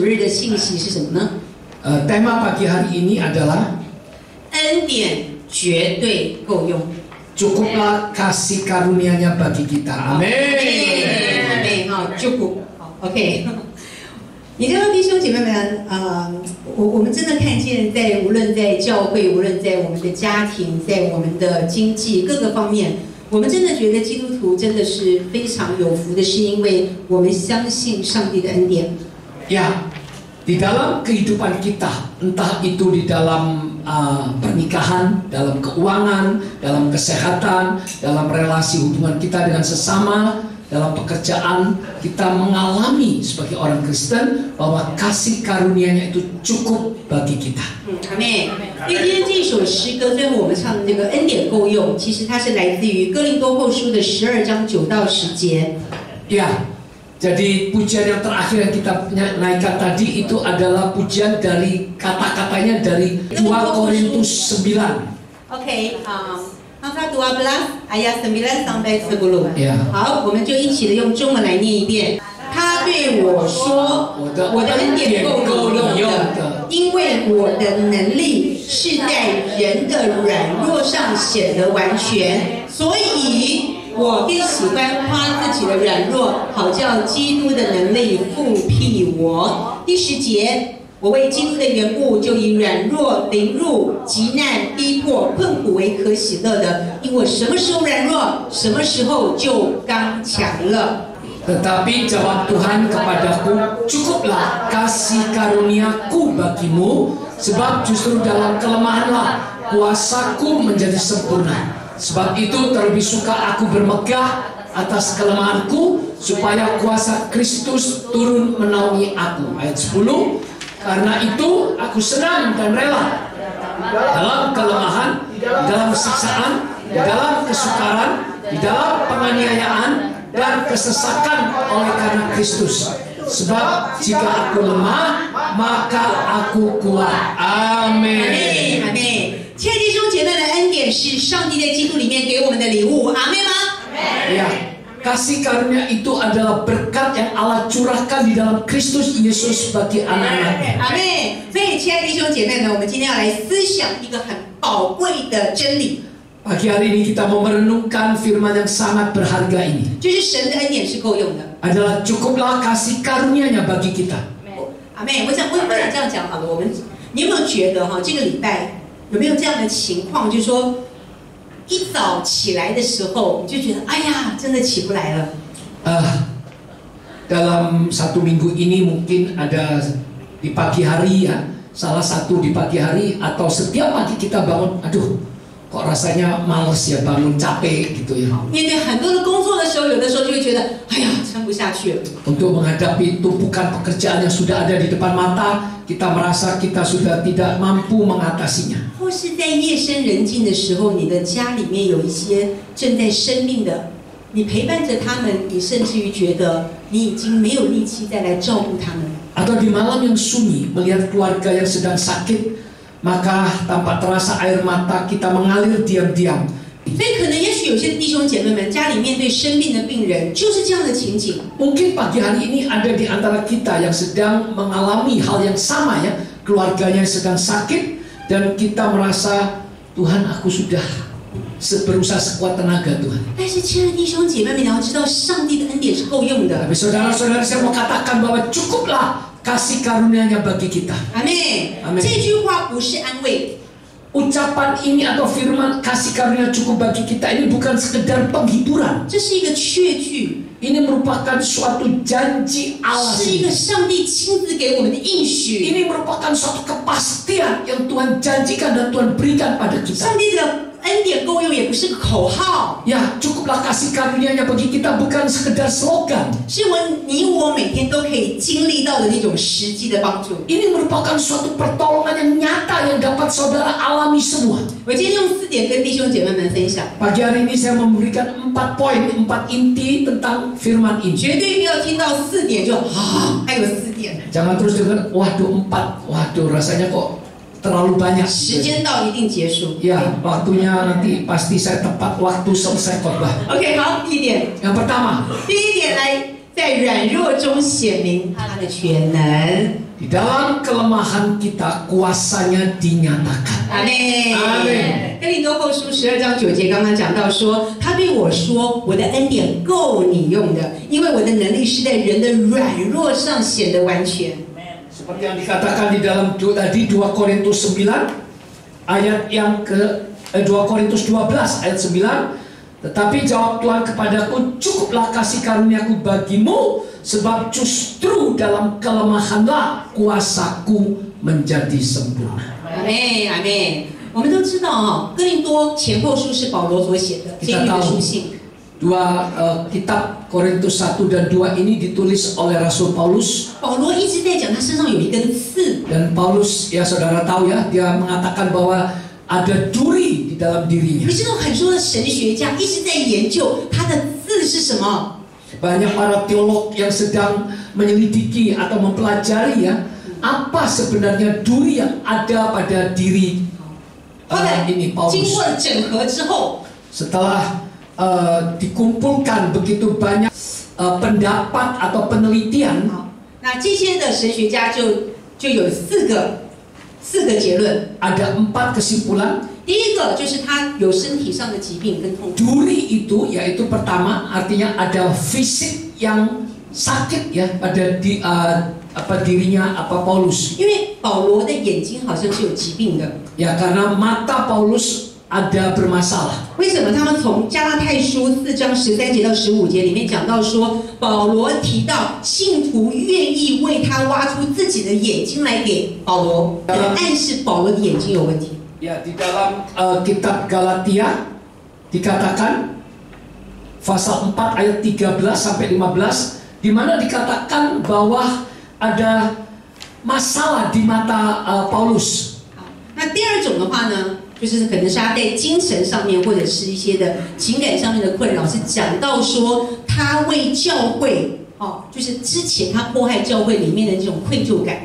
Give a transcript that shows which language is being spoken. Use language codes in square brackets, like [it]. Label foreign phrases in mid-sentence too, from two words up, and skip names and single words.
[zh] 信息是什么呢？ [id] Tema pagi hari ini adalah [zh] 恩典绝对够用。 [id] cukuplah kasih karunia-Nya bagi kita. Amin. [zh] 阿妹哈，就不好 ，OK。你知道弟兄姐妹们，我们真的看见无论在教会，无论在我们的家庭，在我们的经济各个方面，我们真的觉得基督徒真的是非常有福的，是因为我们相信上帝的恩典。 [id] Ya, di dalam kehidupan kita, entah itu di dalam pernikahan, dalam keuangan, dalam kesehatan, dalam relasi hubungan kita dengan sesama, dalam pekerjaan, kita mengalami sebagai orang Kristen bahwa kasih karunia-Nya itu cukup bagi kita. [zh] 阿妹，因为今天这一首诗歌，最后我们唱的这个恩典够用，其实它是来自于哥林多后书的12章9到10节。 [id] Ya, jadi pujian yang terakhir yang kita naikkan tadi itu adalah pujian dari kata-katanya dari 2 Korintus 9. [zh] OK 那他读 [id] ayat 9 sampai 10。 [zh] 好，我们就一起的用中文来念一遍。他对我说：“我的恩典够你用的，因为我的能力是在人的软弱上显得完全，所以我更喜欢夸自己的软弱，好叫基督的能力复辟我。” 第10节。我为基督的缘故，就以软弱、凌辱、急难、逼迫、困苦为可喜乐的，因我什么时候软弱，什么时候就刚强了。 [id] Tetapi jawab Tuhan kepadaku, cukuplah kasih karuniaku bagimu, sebab justru dalam kelemahanlah kuasaku menjadi sempurna. Sebab itu terlebih suka aku bermegah atas kelemahanku, supaya kuasa Kristus turun menaungi aku. Ayat 10. Karena itu aku senang dan rela dalam kelemahan, dalam siksaan, dalam kesukaran, di dalam penganiayaan dan kesesakan oleh karena Kristus. Sebab jika aku lemah, maka aku kuat. Amin. [zh] 阿妹，亲爱的弟兄姐妹们，恩典是上帝在基督里面给我们的礼物。阿妹吗？ [id] Ya. Kasih karunia itu adalah berkat yang Allah curahkan di dalam Kristus Yesus bagi anak-anaknya. [zh] 阿妹，所以亲爱的弟兄姐妹们，我们今天要来思想一个很宝贵的真理。 [id] Pagi hari ini kita mau merenungkan firman yang sangat berharga ini. [zh] 就是神的恩典是够用的。 [id] Adalah cukuplah kasih karunia-Nya bagi kita. [zh] 阿妹，我想这样讲好了，你有没有觉得这个礼拜有没有这样的情况，就是说？一早起来的时候，你就觉得，哎呀，真的起不来了。 [id] Dalam 1 minggu ini mungkin ada di pagi hari ya, salah satu di pagi hari atau setiap pagi kita bangun, aduh, kok rasanya males ya bangun capek gitu ya. [zh] 面对很多的工作的时候，有的时候就会觉得，哎呀，撑不下去了。 [id] Untuk menghadapi tumpukan pekerjaan yang sudah ada di depan mata, kita merasa kita sudah tidak mampu mengatasinya. [zh] 或是在夜深人静的时候，你的家里面有一些正在生病的，你陪伴着他们，你甚至于觉得你已经没有力气再来照顾他们。 [id] Atau di malam yang sunyi melihat keluarga yang sedang sakit, maka tanpa terasa air mata kita mengalir diam-diam. [zh] 所以可能也许有些弟兄姐妹们家里面对生病的病人就是这样的情景。 [id] Mungkin pagi hari ini ada di antara kita yang sedang mengalami hal yang sama ya, keluarganya sedang sakit. Dan kita merasa Tuhan, aku sudah berusaha sekuat tenaga Tuhan. [zh] 但是亲爱的弟兄姐妹们，你要知道上帝的恩典是够用的。 [id] Tapi saudara-saudara, saya mau katakan bahwa cukuplah kasih karunia-Nya bagi kita. [zh] 阿妹，这句话不是安慰。 [id] Ucapan ini atau firman kasih karunia cukup bagi kita ini bukan sekedar penghiburan. [zh] 这是一个确据。 [id] Ini merupakan suatu janji Allah. [zh] 是一个上帝亲自给我们的应许。 [id] Ini merupakan suatu kepastian yang Tuhan janjikan dan Tuhan berikan pada kita. [zh] 上帝的恩典够用也不是个口号。 [id] Ya, cukuplah kasih karunia-Nya bagi kita bukan sekedar slogan. [zh] 是你我每天都可以经历到的那种实际的帮助。 [id] Ini merupakan suatu pertolongan yang nyata yang dapat saudara alami semua. [zh] 我今天用4点跟弟兄姐妹们分享。 [id] Pagi hari ini saya memberikan 4 poin, 4 inti tentang firman ini. [zh] 绝对不要听到4点就还有4点。 [id] Jangan terus dengar, waduh 4, waduh rasanya kok terlalu banyak. [zh] 时间到一定结束。 [id] Ya, waktunya nanti pasti saya tepat waktu selesai khotbah. [zh] OK， 好，第1点。 [id] Yang pertama, [zh] 第1点来，在软弱中显明他的全能。 [id] Di dalam kelemahan kita kuasanya dinyatakan. Amin。 Amin。 [zh] 哥林多后书12章9节刚刚讲到说，他对我说，我的恩典够你用的，因为我的能力是在人的软弱上显得完全。 [id] Seperti yang dikatakan di dalam tadi 2 Korintus 9 ayat yang ke 2 Korintus 12 ayat 9. Tetapi jawab Tuhan kepadaku, cukuplah kasih karuniaku bagimu, sebab justru dalam kelemahanlah kuasaku menjadi sempurna. [zh] 阿妹，阿妹，我们都知道哈，哥林多前后书是保罗所写的监狱的书信。 [id] kitab Korintus 1 dan 2 ini ditulis oleh Rasul Paulus. [zh] 保罗一直在讲他身上有一根刺。 [id] Dan Paulus, ya saudara tahu ya, dia mengatakan bahwa ada duri di dalam dirinya. [zh] 可是有很多的神学家一直在研究他的刺是什么。 [id] Banyak para teolog yang sedang menyelidiki atau mempelajari ya, apa sebenarnya duri yang ada pada diri ini Paulus. [zh] 经过了整合之后， [id] Setelah dikumpulkan begitu banyak pendapat atau penelitian, [zh] 那这些的神学家就有四个结论。 [id] ada 4 kesimpulan. [zh] 第一个就是他有身体上的疾病跟痛苦。 [id] Duri itu yaitu pertama artinya ada fisik yang sakit ya pada dirinya Paulus. [zh] 因为保罗的眼睛好像是有疾病的。 [id] Ya karena mata Paulus ada bermasalah. [zh] 为什么他们从加拉太书4章13节到15节里面讲到说，保罗提到信徒愿意为他挖出自己的眼睛来给保罗，暗示保罗的眼睛有问题。 [id] Ya di dalam kitab Galatia dikatakan pasal 4 ayat 13 sampai 15 di mana dikatakan bahwa ada masalah di mata Paulus. [zh] 那第二种的话呢，就是可能是他在精神上面或者是一些的情感上面的困扰，是讲到说他为教会就是之前他迫害教会里面的这种愧疚感。